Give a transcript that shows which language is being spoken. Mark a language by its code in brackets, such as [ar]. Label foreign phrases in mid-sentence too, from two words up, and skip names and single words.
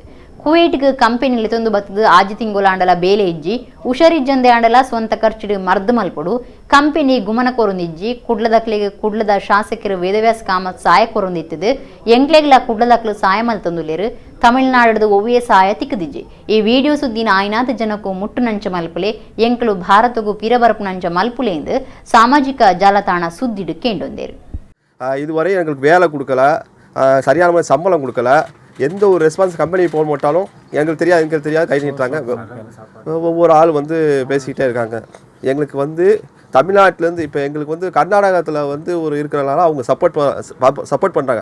[tcy] ಕುವೈಟ್ಗೆ ಕಂಪನಿಯಲ್ಲಿ ತಂದು ಬತ್ತದು ಆಜಿ ತಿಂಗುಲಾಂಡಲ ಬೇಲೆ ಇಜ್ಜಿ ಉಷರಿಜ್ಜಂದೆ ಆಂಡಲ ಸ್ವಂತ ಖರ್ಚಿಡು ಮರ್ದು ಮಲ್ಪಡು ಕಂಪನಿ ಗುಮನ ಕೊರೊಂದಿಜ್ಜಿ ಕುಡ್ಲದಕ್ಲೆಗೆ ಕುಡ್ಲದ ಶಾಸಕರು ವೇದವ್ಯಾಸ ಕಾಮತ್ ಸಾಯ ಕೊರೊಂದಿತ್ತದು ಎಂಕ್ಲೆಗ್ಲ ಕುಡ್ಲದಕ್ಲು ಸಾಯ ಮಲ್ತಂದುಲೇರು ತಮಿಳುನಾಡು ಒವ್ವಿಯ ಸಾಯ ತಿಕ್ಕದಿಜ್ಜಿ. ಈ ವಿಡಿಯೋ ಸುದ್ದಿನ ಆಯ್ನಾದ ಜನಕ್ಕೂ ಮುಟ್ಟು ನಂಚ ಮಲ್ಪುಲೆ ಎಂಕ್ಲು ಭಾರತಗೂ ಪಿರಬರಪು ನಂಚ ಮಲ್ಪುಲೆ ಎಂದು ಸಾಮಾಜಿಕ ಜಾಲತಾಣ ಸುದ್ದಿಡು ಕೇಂಡೊಂದೇರು. [ta] இதுவரை எங்களுக்கு வேலை கொடுக்கல, சரியான மாதிரி சம்பளம் கொடுக்கல, எந்த ஒரு ரெஸ்பான்ஸ் கம்பெனி போக மாட்டாலும் எங்களுக்கு தெரியாது கை நீட்டுறாங்க. ஒவ்வொரு ஆள் வந்து பேசிக்கிட்டே இருக்காங்க. எங்களுக்கு தமிழ்நாட்டிலேருந்து இப்போ எங்களுக்கு கர்நாடகத்தில் ஒரு இருக்கிறனால அவங்க சப்போர்ட் பண்ணுறாங்க.